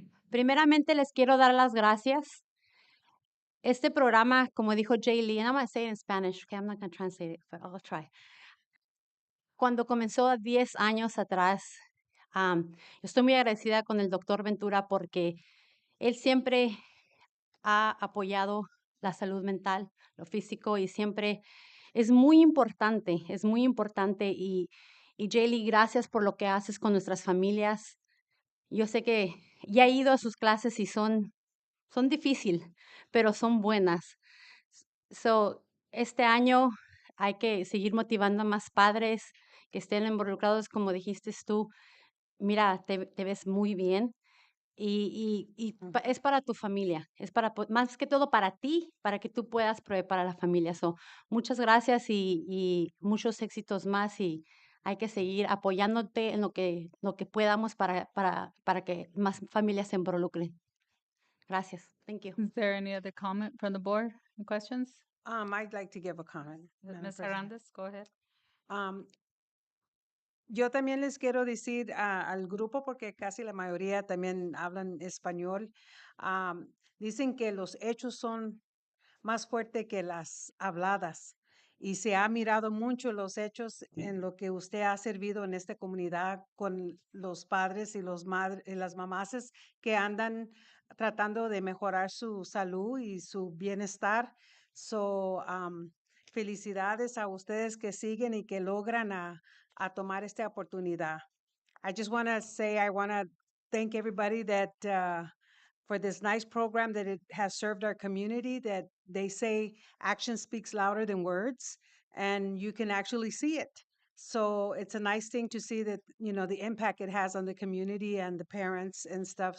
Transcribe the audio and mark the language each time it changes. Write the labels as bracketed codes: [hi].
[es] Primeramente les quiero dar las gracias. Este programa, como dijo [en] Jay Lee, and I'm going to say it in Spanish, okay, I'm not going to translate it, but I'll try. [es] Cuando comenzó 10 años atrás, estoy muy agradecida con el doctor Ventura porque él siempre ha apoyado la salud mental, lo físico y siempre es muy importante y Jaylee, gracias por lo que haces con nuestras familias. Yo sé que ya he ido a sus clases y son difíciles, pero son buenas. So, este año hay que seguir motivando a más padres que estén involucrados, como dijiste tú. Mira, te ves muy bien es para tu familia, es para, más que todo para ti, para que tú puedas proveer para la familia. So, muchas gracias y muchos éxitos más y hay que seguir apoyándote en lo que podamos para que más familias se involucren. Gracias. [en] Thank you. Is there any other comment from the board? Any questions? I'd like to give a comment, Madam Ms. President. Hernandez, go ahead. [es] Yo también les quiero decir al grupo, porque casi la mayoría también hablan español, dicen que los hechos son más fuertes que las habladas. Y se ha mirado mucho los hechos en lo que usted ha servido en esta comunidad con los padres y las mamases que andan tratando de mejorar su salud y su bienestar. So, felicidades a ustedes que siguen y que logran a tomar esta oportunidad. [en] I just want to say, I want to thank everybody that for this nice program that it has served our community, that they say action speaks louder than words, and you can actually see it. So it's a nice thing to see that, the impact it has on the community and the parents and stuff.